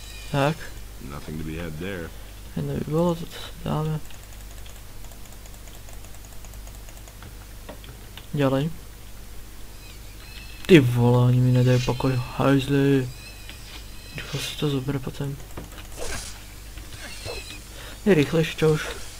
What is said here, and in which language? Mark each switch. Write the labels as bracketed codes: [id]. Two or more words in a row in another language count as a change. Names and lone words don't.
[sk] Tak, [en] Nothing to be had there. [sk] jedno by bolo, toto sa dáme. Ďalej. Ty vole, oni mi nedajú pokoj, hajzli. Rýchlo si to zober potom. Je rýchlejšie, čo už.